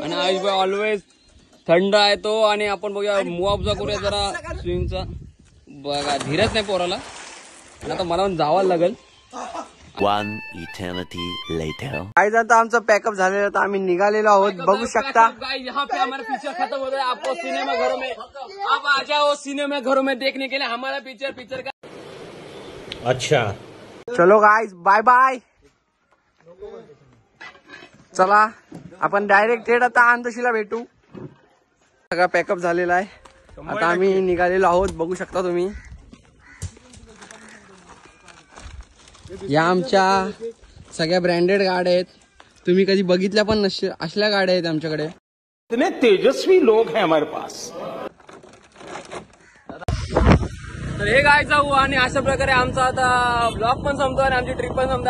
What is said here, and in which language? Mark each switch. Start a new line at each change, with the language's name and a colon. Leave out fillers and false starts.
Marathi: आणि आयुष भाई ऑलवेज थंड आहे तो. आणि आपण बघूया मुआवजा करूया जरा स्विमिंगचा. बघा धीरच नाही पोराला. आणि आता मला जावं लागेल.
English: One eternity later.
Marathi: काय जातं आमचं पॅकअप झालेलं तर आम्ही निघालेलो आहोत बघू शकता.
Hindi: यहाँ पे हमारा पिक्चर खत्म हो गया. आपको सिनेमा घरों में आप आ जाओ सिनेमा घरों में देखने के लिए हमारा पिक्चर का. अच्छा. चलो गाइस बाय बाय.
Marathi: चला आपण डायरेक्ट थेट आता अंधशीला भेटू. सगळा पॅकअप झालेला आहे. आता आम्ही निघालेलो आहोत बघू शकता तुम्ही. या आमच्या सगळ्या ब्रँडेड गाड्या आहेत. तुम्ही कधी बघितल्या पण नसतील असल्या गाड्या आहेत आमच्याकडे.
Hindi: इतने तेजस्वी लोग हैं हमारे पास.
Marathi: तर हे काय जाऊ. आणि अशा प्रकारे आमचा आता ब्लॉग पण संपतो आणि आमची ट्रिप पण संपतो.